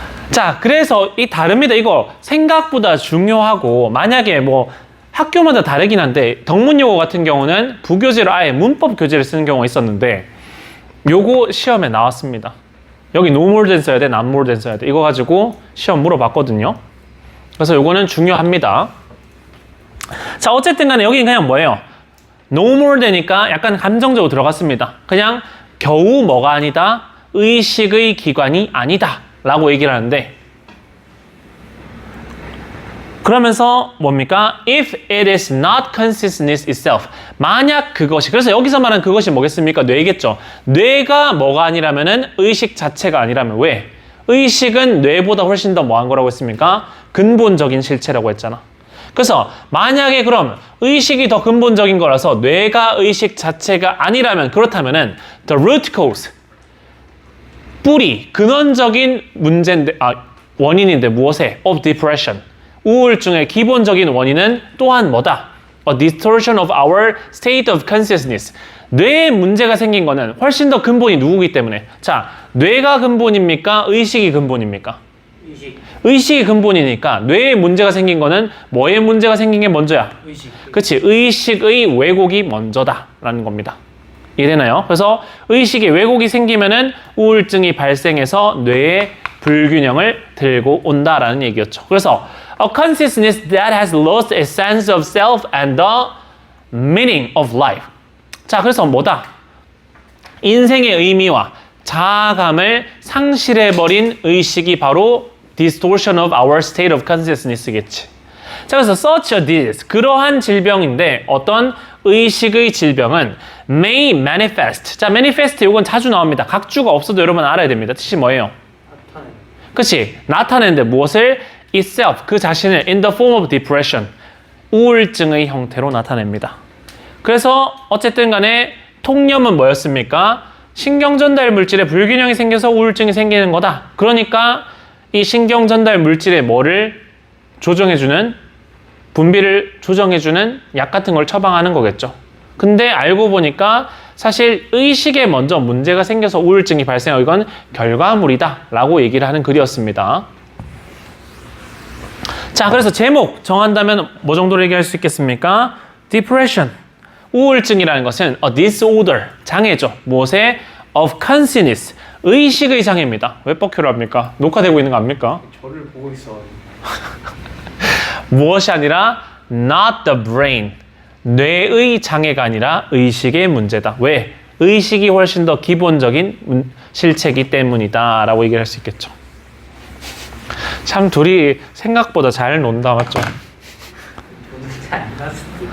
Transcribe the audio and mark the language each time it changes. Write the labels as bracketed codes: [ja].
[ko] 자, 그래서 이 다릅니다. 이거 생각보다 중요하고 만약에 뭐 학교마다 다르긴 한데 덕문용어 같은 경우는 부교재로 아예 문법 교재를 쓰는 경우가 있었는데 요거 시험에 나왔습니다. 여기 [en] no more than [ko] 써야 돼, [en] not more than 써야 돼. [ko] 이거 가지고 시험 물어봤거든요. 그래서 요거는 중요합니다. 자, 어쨌든 간에 여기 그냥 뭐예요? no more than이니까 약간 감정적으로 들어갔습니다. 그냥 겨우 뭐가 아니다? 의식의 기관이 아니다 라고 얘기를 하는데 그러면서 뭡니까? [en] If it is not consciousness itself [ko] 만약 그것이 그래서 여기서 말하는 그것이 뭐겠습니까? 뇌겠죠. 뇌가 뭐가 아니라면은 의식 자체가 아니라면 왜? 의식은 뇌보다 훨씬 더 뭐한 거라고 했습니까? 근본적인 실체라고 했잖아. 그래서 만약에 그럼 의식이 더 근본적인 거라서 뇌가 의식 자체가 아니라면 그렇다면은 [en] the root cause [ko] 뿌리, 근원적인 문제인데, 원인인데 무엇에? [en] of depression. [ko] 우울증의 기본적인 원인은 또한 뭐다? [en] A distortion of our state of consciousness. [ko] 뇌에 문제가 생긴 거는 훨씬 더 근본이 누구기 때문에. 자, 뇌가 근본입니까? 의식이 근본입니까? 의식이 근본이니까 뇌에 문제가 생긴 거는 뭐에 문제가 생긴 게 먼저야? 그치, 의식의 왜곡이 먼저다라는 겁니다. 이해되나요? 그래서 의식에 왜곡이 생기면은 우울증이 발생해서 뇌에 불균형을 들고 온다라는 얘기였죠. 그래서 [en] a consciousness that has lost a sense of self and the meaning of life. [ko] 자, 그래서 뭐다? 인생의 의미와 자아감을 상실해버린 의식이 바로 [en] distortion of our state of consciousness [ko] 겠지. 자, 그래서 [en] such a disease, [ko] 그러한 질병인데 어떤 의식의 질병은 [en] may manifest. [ko] 자, manifest 이건 자주 나옵니다. 각주가 없어도 여러분 알아야 됩니다. 뜻이 뭐예요? 그치? 나타내는데 무엇을? [en] itself, [ko] 그 자신을 [en] in the form of depression, [ko] 우울증의 형태로 나타냅니다. 그래서 어쨌든 간에 통념은 뭐였습니까? 신경전달 물질에 불균형이 생겨서 우울증이 생기는 거다. 그러니까 이 신경전달 물질의 뭐를 조정해주는 분비를 조정해주는 약 같은 걸 처방하는 거겠죠. 근데 알고 보니까 사실 의식에 먼저 문제가 생겨서 우울증이 발생하고 이건 결과물이다 라고 얘기를 하는 글이었습니다. 자, 그래서 제목 정한다면 뭐 정도로 얘기할 수 있겠습니까? Depression, 우울증이라는 것은 [en] a disorder, [ko] 장애죠. 무엇에? [en] Of consciousness, [ko] 의식의 장애입니다. 왜 뻑큐를 합니까? 녹화되고 있는 거 압니까? 저를 보고 있어. 무엇이 아니라 [en] not the brain. [ko] 뇌의 장애가 아니라 의식의 문제다. 왜? 의식이 훨씬 더 기본적인 실체이기 때문이다 라고 얘기를 할 수 있겠죠. 참 둘이 생각보다 잘 논다, 맞죠? 잘안 났어.